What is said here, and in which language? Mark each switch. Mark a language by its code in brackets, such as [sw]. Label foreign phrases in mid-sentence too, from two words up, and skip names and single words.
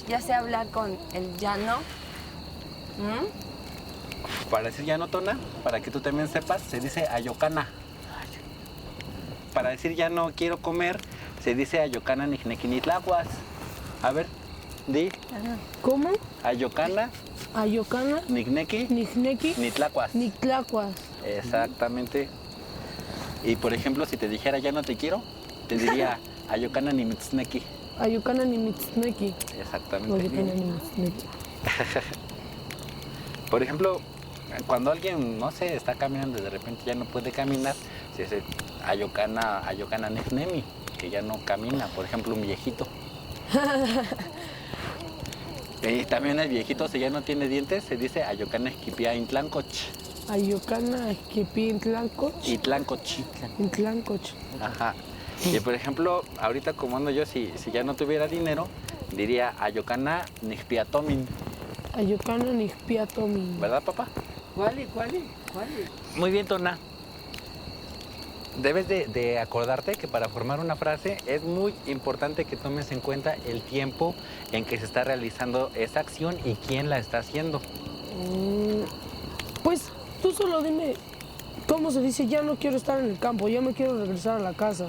[es] Ya sé hablar con el llano. Para decir ya no tona, para que tú también sepas, se dice ayocana. Para decir ya no quiero comer, se dice [nhe] ayocana nijnequinitlaguas. [es] A ver, di, ¿Cómo? [nhe] ayocana Ayocana, nijnequi Nijneki, nitlacuas. Nictlacuas. [es] Exactamente. Y por ejemplo, si te dijera ya no te quiero, te diría [nhe] ayocana nimitzneki. Ayocana Nimitzneki. [es] Exactamente. [nhe] Ayocana Nimitzneki. [es] Por ejemplo, cuando alguien, no sé, está caminando y de repente ya no puede caminar, se dice [nhe] ayocana nijnemi, [es] que ya no camina. Por ejemplo, un viejito. Y también el viejito, si ya no tiene dientes, se dice [nhe] ayocana esquipia intlancoch. Ayocana Kepi Intlancoch. Intlancoch. Intlancoch. [es] Ajá. Y por ejemplo, ahorita como ando yo, si ya no tuviera dinero, diría [nhe] ayocana nixpiatomin. Ayocana Nixpiatomi. [es] ¿Verdad, papá? ¿Cuál? Muy bien, Tona. Debes de acordarte que para formar una frase es muy importante que tomes en cuenta el tiempo en que se está realizando esa acción y quién la está haciendo. Pues tú solo dime cómo se dice ya no quiero estar en el campo, ya me quiero regresar a la casa.